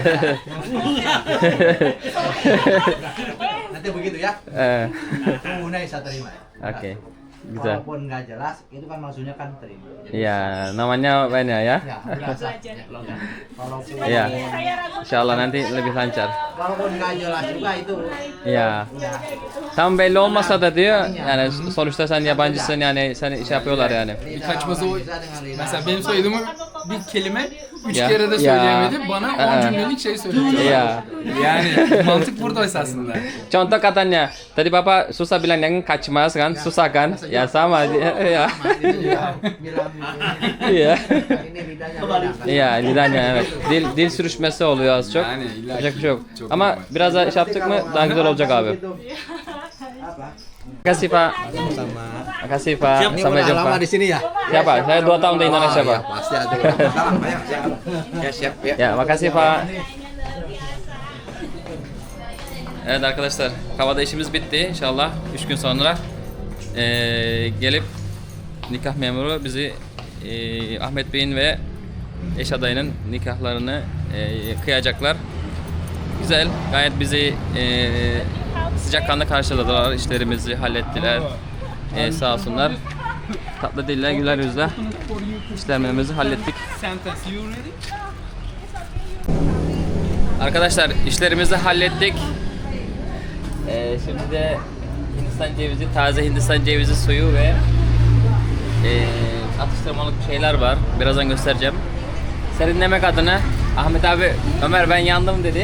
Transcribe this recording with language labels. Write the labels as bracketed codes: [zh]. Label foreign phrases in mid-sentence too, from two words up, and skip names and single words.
[id] Nanti begitu ya. Tunai saya terima. Oke. Bisa. Walaupun nggak jelas, itu kan maksudnya kan terima. Ya, namanya banyak ya. Ya, udah sah. Walaupun Ya. İnşallah nanti lebih lancar. walaupun nggak jelas juga itu. Ya. [tr] Tam belli olmasa da diyor yani sonuçta sen yabancısın yani seni şey yapıyorlar yani. Kaçması o. [id] Bisa dengan lidah. [tr] Mesela benim söylediğim bir kelime 3 Ya, kere de ya. söyleyemedi. Bana 10 cümlelik şey söyledi. Ya. Yani mantık burada esasında. [id] Contoh katanya, tadi Bapak susah bilang yang kaçmaz kan, susah kan? Ya sama dia ya. Bilang Iya. ini lidahnya beda kan. Iya, lidahnya evet. [tr] Dil sürüşmesi oluyor az çok. Yani illa Yapacak bir şey yok. çok Ama normal. biraz daha iş yaptık mı daha güzel olacak abi. [id] Apa? Makasih Pak. Sama. Makasih Pak. Ini Sampai udah lama jumpa. di sini ya? Siapa? Saya 2 tahun di Indonesia Pak. Pasti ada. Salam Pak ya. Ya siap ya. Ya makasih Pak. [tr] Evet arkadaşlar, Kava'da işimiz bitti. İnşallah 3 gün sonra gelip nikah memuru bizi Ahmet Bey'in ve eş adayının nikahlarını kıyacaklar. Güzel, gayet bizi sıcakkanlı karşıladılar, işlerimizi hallettiler. Sağ olsunlar. Tatlı dille, güler yüzle işlemlerimizi hallettik. [en] Sentence, you ready? [tr] Arkadaşlar işlerimizi hallettik. Şimdi de Hindistan cevizi, taze Hindistan cevizi suyu ve atıştırmalık şeyler var. Birazdan göstereceğim. Serinlemek adına Ahmet abi, Ömer ben yandım dedi.